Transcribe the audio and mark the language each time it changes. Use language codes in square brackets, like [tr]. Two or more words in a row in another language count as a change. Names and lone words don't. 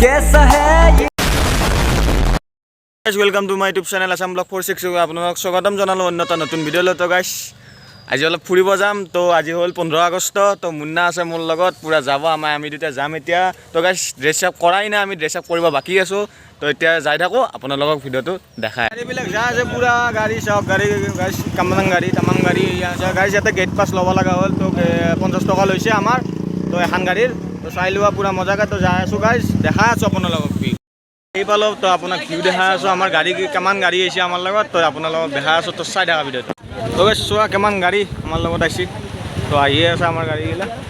[hi] कैसा है ये [en] guys, welcome to my YouTube channel Assam Vlog 46 [as] আপোনালোক স্বাগতম জনালো অন্য এটা নতুন ভিডিও লৈ তো গাইস আজি অলপ ফুৰিব যাম তো আজি হল 15 আগষ্ট তো মুন্না আছে মোৰ লগত পুৰা যাব আমি দুটা যাম এতিয়া তো গাইস [en] dress up [as] কৰাই না আমি [en] dress up [as] কৰিব বাকি আছো তো এতিয়া যাই থাকো আপোনালোকক ভিডিওটো দেখাই গাড়ীবিলাক যা আছে পুৰা গাড়ী সব গাড়ী গাইস কামৰাং গাড়ী তামাং গাড়ী আছে গাইস ইয়াতে [en] gate pass [as] ল'ব লগা হ'ল তো 50 টকা লৈছে আমাৰ তো এখন গাড়ীৰ তো চাই লোৱা পুৰা মজাকে তো যাই আছো গাইস দেখাই আছো আপোনালোকক এই পালো তো আপোনাক ভিউ দেখা আছো আমাৰ গাড়ী কেমান গাড়ী আহিছে আমাৰ লগত তো আপোনালোকক দেখা আছো তো চাই দেখা ভিডিওটো তো গাইস চোৱা কেমান গাড়ী আমাৰ লগত আহিছে তো আহিয়ে আছে আমাৰ গাড়ীগিলা